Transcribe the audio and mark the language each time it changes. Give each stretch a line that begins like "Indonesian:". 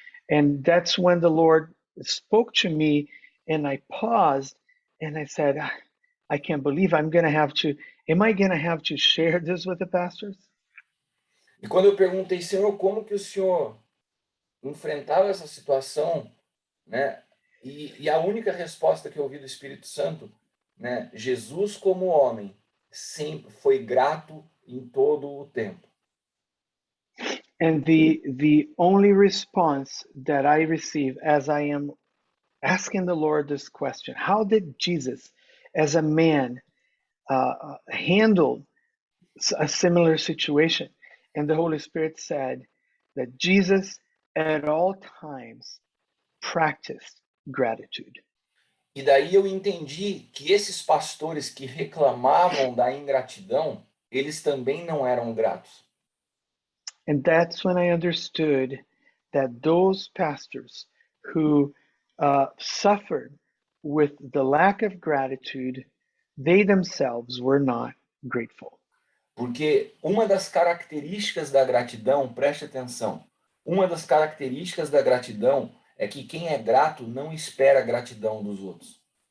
English: And that's when the Lord spoke to me, and I paused, and I said, I can't believe am I going to have to share this with the pastors?
Portuguese: E quando eu perguntei, Senhor, como que o Senhor enfrentava essa situação, né? E a única resposta que eu ouvi do Espírito Santo, né? Jesus como homem sempre foi grato em todo o tempo.
English: And the only response that I receive as I am asking the Lord this question, how did Jesus, as a man, handle a similar situation? And the Holy Spirit said that Jesus at all times practiced gratitude.
Portuguese: E daí eu entendi que esses pastores que reclamavam da ingratidão, eles também não eram gratos.
English: And that's when I understood that those pastors who suffered with the lack of gratitude, they themselves were not grateful.
Portuguese: Porque uma das características da gratidão, preste atenção, uma das características da gratidão é que quem é grato não espera a gratidão dos outros.